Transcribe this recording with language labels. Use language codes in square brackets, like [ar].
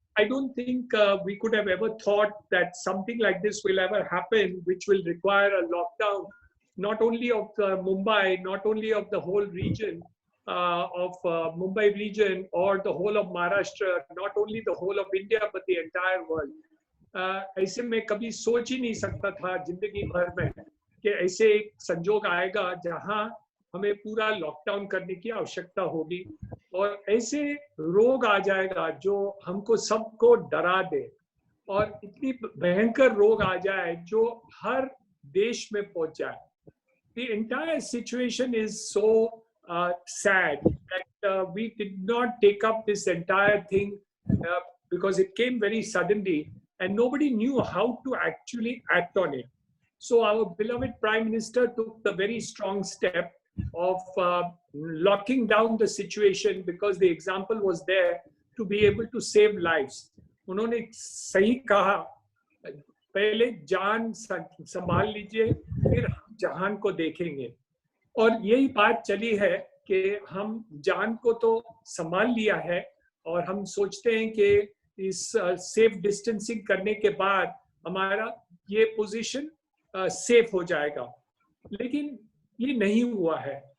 [en] I don't think we could have ever thought that something like this will ever happen, which will require a lockdown, not only of Mumbai, not only of the whole region of Mumbai region or the whole of Maharashtra, not only the whole of India, but the entire world. [hi] ऐसे मैं कभी सोच ही नहीं सकता था जिंदगी भर में कि ऐसे एक संजोग आएगा जहां हमें पूरा लॉकडाउन करने की आवश्यकता होगी और ऐसे रोग आ जाएगा जो हमको सबको डरा दे और इतनी भयंकर रोग आ जाए जो हर देश में पहुंच जाए. [en] The entire situation is so sad that we did not take up this entire thing because it came very suddenly and nobody knew how to actually act on it. So our beloved Prime Minister took the very strong step of locking down the situation because the example was there to be able to save lives. [hi] उन्होंने सही कहा, पहले जान संभाल लीजिए, फिर हम जहान को देखेंगे. और यही बात चली है कि हम जान को तो संभाल लिया है और हम सोचते हैं कि इस सेफ डिस्टेंसिंग करने के बाद हमारा ये पोजीशन सेफ हो जाएगा, लेकिन ये नहीं हुआ है.